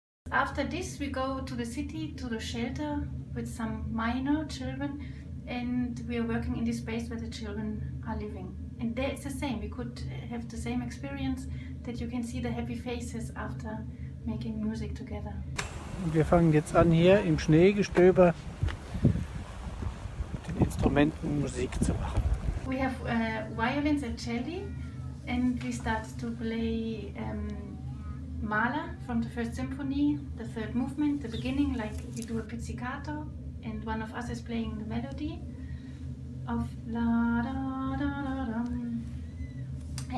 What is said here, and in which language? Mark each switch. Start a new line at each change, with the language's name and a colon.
English: After this we go to the city, to the shelter with some minor children, and we are working in this space where the children are living. And there it's the same, we could have the same experience, that you can see the happy faces after making music together.
German: Wir fangen jetzt an, hier im Schneegestöber mit den Instrumenten Musik zu machen.
English: We have violins and cello, and we start to play Mahler from the first symphony, the third movement, the beginning, like we do a pizzicato, and one of us is playing the melody of la da da da da.